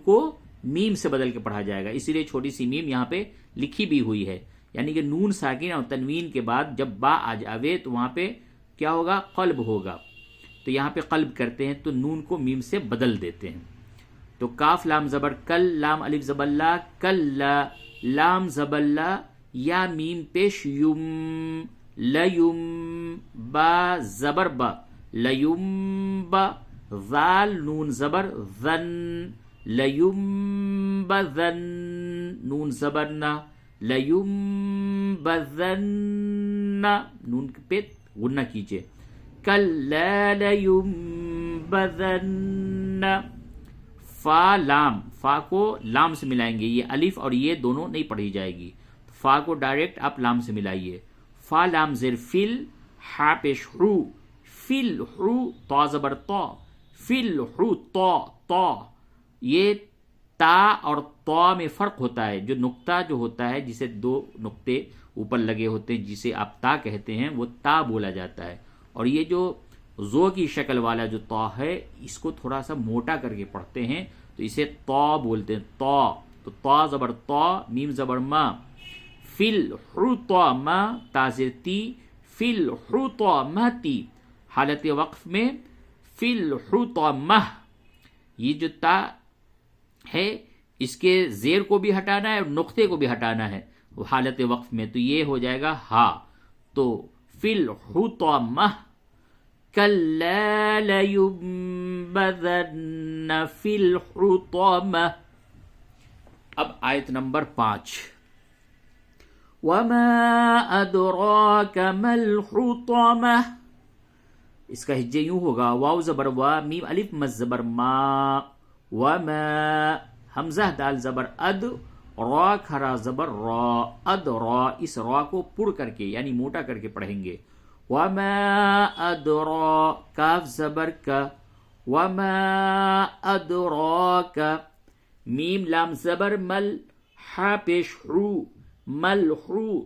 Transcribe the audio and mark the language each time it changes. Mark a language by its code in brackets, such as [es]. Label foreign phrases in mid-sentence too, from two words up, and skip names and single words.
[ur] کو میم سے بدل کے پڑھا جائے گا، اسی لیے چھوٹی سی میم یہاں پہ لکھی بھی ہوئی ہے، یعنی کہ نون ساکن اور تنوین کے بعد جب با آ جاوے تو وہاں پہ کیا ہوگا، قلب ہوگا، تو یہاں پہ قلب کرتے ہیں تو نون کو میم سے بدل دیتے ہیں، تو کاف لام زبر کل، لام الف زبر لا، کل، لام زبر لا، یا میم پیش یم، لیم، با زبر با، لیم با، ذال نون زبر ذن، لیم بذن، نون زبر نا، لیم بذن، نون پہ غنہ کیجئے، [ar] کلا لیم بذن، [ur] فا لام، فا کو لام سے ملائیں گے، یہ الف اور یہ دونوں نہیں پڑھی جائے گی، فا کو ڈائریکٹ آپ لام سے ملائیے، فا لام زیر فل، ہا پیش حرو، فل حرو، تا زبر تا، فل حرو، تا، تا، یہ تا اور تا میں فرق ہوتا ہے، جو نقطہ جو ہوتا ہے جسے 2 نقطے اوپر لگے ہوتے ہیں جسے آپ تا کہتے ہیں وہ تا بولا جاتا ہے، اور یہ جو زو کی شکل والا جو تا ہے اس کو تھوڑا سا موٹا کر کے پڑھتے ہیں تو اسے تا بولتے ہیں، تا، تو تا زبر تا، میم زبر ما، فل حطمہ، تا زیر تی، فل حطمہ، حالت وقف میں فل حطمہ، یہ جو تا ہے اس کے زیر کو بھی ہٹانا ہے اور نقطے کو بھی ہٹانا ہے حالت وقف میں، تو یہ ہو جائے گا ہا، تو فل حطمہ، [ar] کلا لینبذن فی الحطمہ۔ [ur] اب آیت نمبر 5، [ar] وما ادراک ما الحطمہ، [ur] اس کا ہجے یوں ہوگا، واو زبر وا، میم الف مز زبر ما، وما، حمزہ دال زبر اد، را کھرا زبر را، اد را، اس را کو پڑ کر کے یعنی موٹا کر کے پڑھیں گے، وما ادرا، کاف زبر کا، [ar] وما ادراک، [ur] میم لام زبر مل، ہا پیش حرو، مل حرو،